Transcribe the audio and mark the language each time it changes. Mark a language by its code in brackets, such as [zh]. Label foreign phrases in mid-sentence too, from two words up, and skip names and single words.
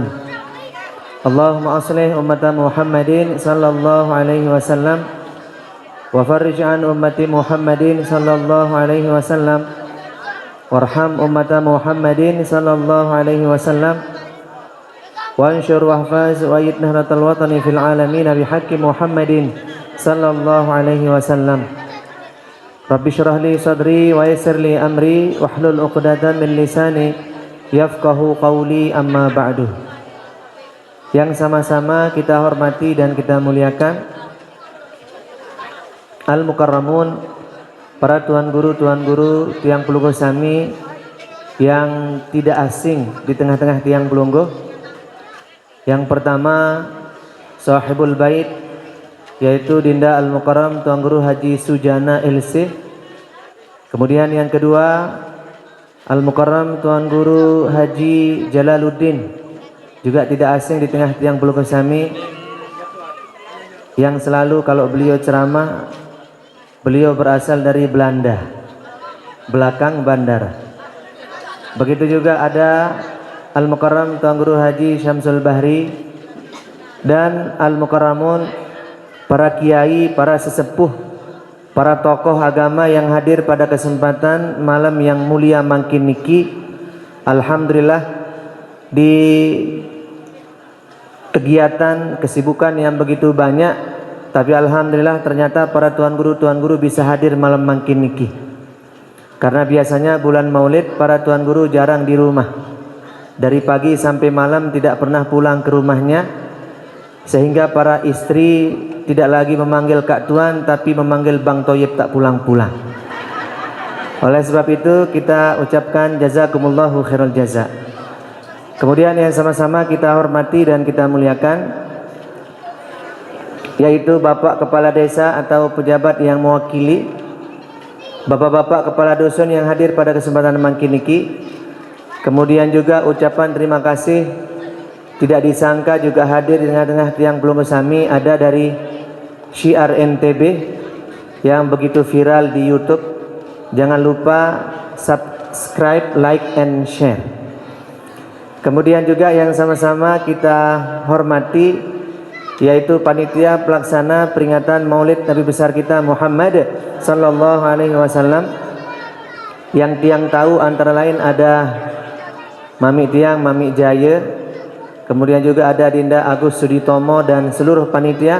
[ar] اللهم أصلح أمة محمد صلى الله عليه وسلم وفرج عن أمة محمد صلى الله عليه وسلم وارحم أمة محمد صلى الله عليه وسلم وانشر واحفظ وأيد نهضة الوطن في العالمين بحق محمد صلى الله عليه وسلم. رب اشرح لي صدري ويسر لي أمري واحلل عقدة من لساني يفقهوا قولي أما بعد. [id] Yang sama-sama kita hormati dan kita muliakan Al-Mukarramun, para tuan guru, [sas] tiang pelungguh sami [id] yang tidak asing di tengah-tengah tiang pelungguh. Yang pertama [ar] صاحب البيت, [id] yaitu Dinda Al-Mukarram Tuan Guru Haji Sujana LC. Kemudian yang kedua Al-Mukarram Tuan Guru Haji Jalaluddin, juga tidak asing di tengah [sas] tiang pelungguh sami, [id] yang selalu kalau beliau ceramah, beliau berasal dari Belanda, belakang bandara. Begitu juga ada Al-Mukarram Tuan Guru Haji Syamsul Bahri dan Al-Mukarramun, para kiai, para sesepuh, para tokoh agama yang hadir pada kesempatan malam yang mulia [sas] mangkin niki. [id] Alhamdulillah, di kegiatan kesibukan yang begitu banyak, tapi alhamdulillah ternyata para tuan guru bisa hadir malam [sas] mangkin niki. [id] Karena biasanya bulan Maulid para tuan guru jarang di rumah. Dari pagi sampai malam tidak pernah pulang ke rumahnya, sehingga para istri tidak lagi memanggil Kak Tuan tapi memanggil Bang Toyib tak pulang-pulang. Oleh sebab itu kita ucapkan [ar] جزاكم الله خير الجزاء. [id] Kemudian yang sama-sama kita hormati dan kita muliakan, yaitu Bapak Kepala Desa atau pejabat yang mewakili, Bapak-bapak Kepala Dusun yang hadir pada kesempatan [sas] mangkin niki. [id] Kemudian juga ucapan terima kasih tidak disangka juga hadir di tengah-tengah [sas] tiang pelungguh sami [id] ada dari Syiar NTB yang begitu viral di YouTube. Jangan lupa [en] subscribe, like, and share. [id] Kemudian juga yang sama-sama kita hormati, yaitu panitia pelaksana peringatan Maulid Nabi besar kita Muhammad [ar] صلى الله عليه وسلم, [id] yang tiang tahu antara lain ada Mami Tiang, Mami Jaya, kemudian juga ada Dinda Agus Suditomo dan seluruh panitia.